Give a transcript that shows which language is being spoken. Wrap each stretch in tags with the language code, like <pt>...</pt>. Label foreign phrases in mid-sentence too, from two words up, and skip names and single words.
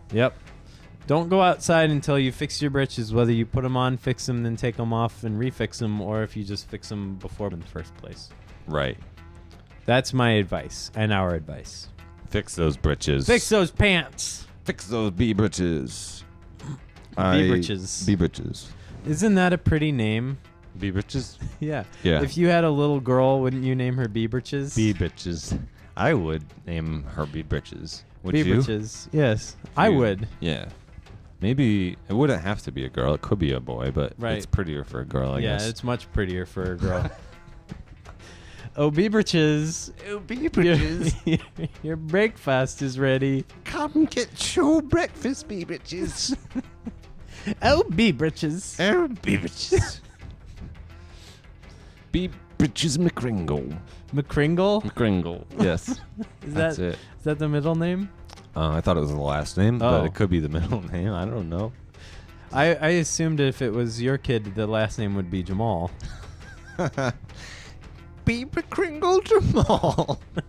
<en>Yep. Don't go outside until you fix your britches, whether you put them on, fix them, then take them off and refix them, or if you just fix them before in the first place. Right. That's my advice and our advice. Fix those britches. Fix those pants. Fix those bee britches. Bee britches. Bee britches. Isn't that a pretty name? Bee britches? Yeah. Yeah. If you had a little girl, wouldn't you name her Bee Britches? Bee britches. I would name her bee britches. Would Bee you? Britches. Yes, I would. Yeah. Maybe it wouldn't have to be a girl. It could be a boy, but Right. it's prettier for a girl, I guess. Yeah, it's much prettier for a girl. Oh, Bee Britches. Oh, bee britches. Your breakfast is ready. Come get your breakfast, bee britches. Oh, Bee Britches. Oh, bee britches. Bee britches McCringle. McCringle? McCringle. Yes. Is That's it. Is that the middle name? I thought it was the last name, Oh. but it could be the middle name. I don't know. I assumed if it was your kid, the last name would be Jamal. Bee McCringle Jamal.</en>